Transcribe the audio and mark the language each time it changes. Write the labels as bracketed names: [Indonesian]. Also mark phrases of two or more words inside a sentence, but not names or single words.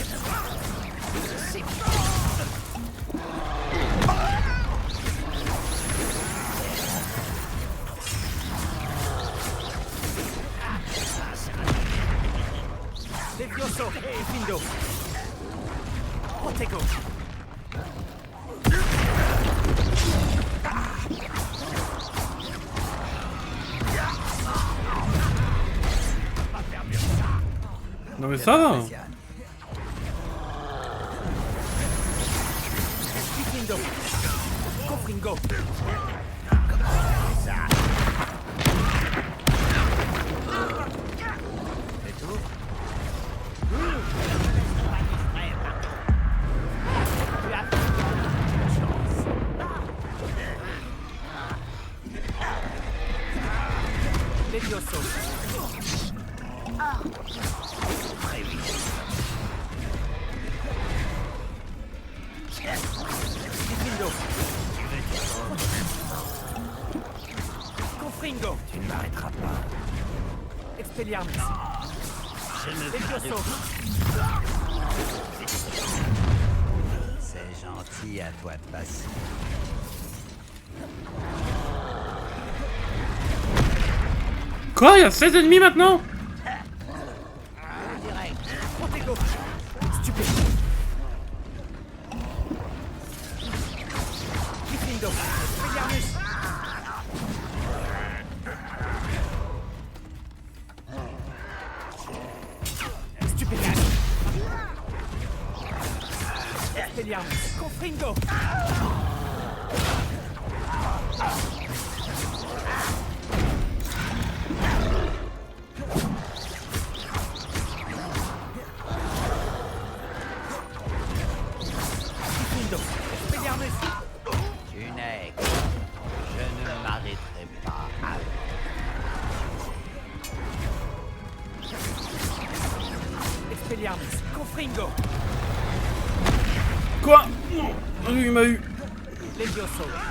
[French] Levioso. Diffindo. Protego. Non mais ça va. Diffindo. Confringo. C'est tout? Levioso. Diffindo. Confringo. Tu ne m'arrêteras pas. Expelliarmus. Je me Levioso. C'est gentil à toi de passer. Quoi? Y'a 16 ennemis maintenant? Protego. Stupefix. Diffindo. Expelliarmus. Stupefix. Expelliarmus. Confringo. Diffindo. Expelliarmus. Tu n'es que... Je ne m'arrêterai pas. Expelliarmus, Confringo, Quoi? Non, il m'a eu. Levioso,